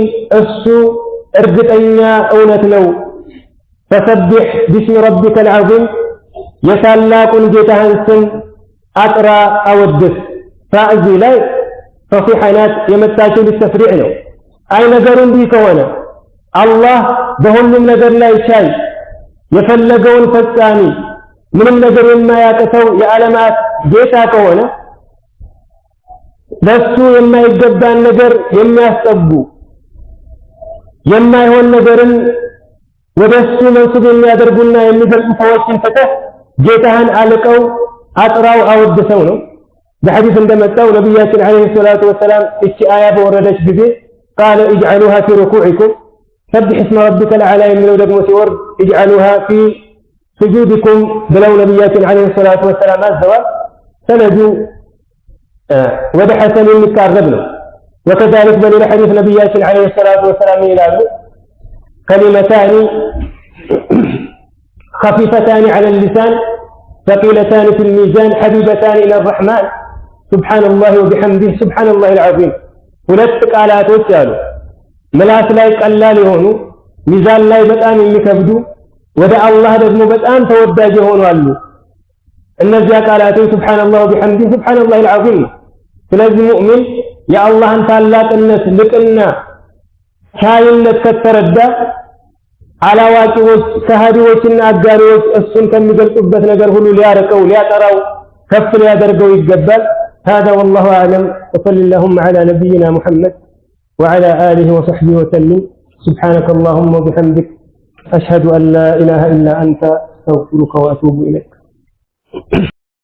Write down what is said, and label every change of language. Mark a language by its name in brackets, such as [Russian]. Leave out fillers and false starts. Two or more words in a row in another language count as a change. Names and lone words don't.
[Amharic] እሱ እርግጠኛ እውነት ነው። [Arabic] فسبح باسم ربك العظيم [Amharic] የታላቁን ጌታህን ስም አጥራ አወድስ። ፋእዚ ላይ ፈሲሐ ናት የመጣችው ሊተፍሪዕ ነው። አይ ነገሩ እንዲህ ከሆነ አላህ በሁሉም ነገር ላይ ቻይ፣ የፈለገውን ፈጻሚ፣ ምንም ነገር የማያቅተው የዓለማት ጌታ ከሆነ ለሱ የማይገባን ነገር የሚያስጠጉ የማይሆን ነገርን ወደሱ መንሱብ የሚያደርጉና የሚገልጹ ሰዎችን ፈተህ ጌታህን አልቀው አጥራው አወደሰው ነው። በሐዲስ እንደመጣው ነብያችን [Arabic] عليه الصلاة والسلام [Amharic] እቺ አያ በወረደች ጊዜ [Arabic] قال اجعلوها في ركوعكم سبح اسم ربك الاعلى [Amharic] የሚለው ደግሞ ሲወርድ [Arabic] اجعلوها في سجودكم [Amharic] ብለው ነብያችን [Arabic] عليه الصلاة والسلام [Amharic] አዘዋል። ሰነዱ ወደ ሐሰን የሚቃረብ ነው። وكذلك በሌላ ሐዲስ ነብያችን [Arabic] عليه الصلاة والسلام [Amharic] ይላሉ كلمتان [Arabic] خفيفتان على اللسان ثقيلتان في الميزان حبيبتان إلى الرحمن سبحان الله وبحمده سبحان الله العظيم [Amharic] ሁለት ቃላቶች አሉ ምላስ ላይ ቀላል የሆኑ ሚዛን ላይ በጣም የሚከብዱ ወደ አላህ ደግሞ በጣም ተወዳጅ የሆኑ አሉ። እነዚያ ቃላቶች [Arabic] سبحان الله وبحمده سبحان الله العظيم። [Amharic] ስለዚህ ሙእሚን የአላህን ታላቅነት ልቅና ቻይነት ከተረዳ አላዋቂዎች ከሃዲዎችና አጋሪዎች እሱን ከሚገልጹበት ነገር ሁሉ ሊያርቀው ሊያጠራው ከፍ ሊያደርገው ይገባል። [Arabic] هذا والله أعلم وصلى اللهم على نبينا محمد وعلى آله وصحبه وسلم سبحانك اللهم وبحمدك أشهد أن لا إله إلا أنت أستغفرك وأتوب إليك.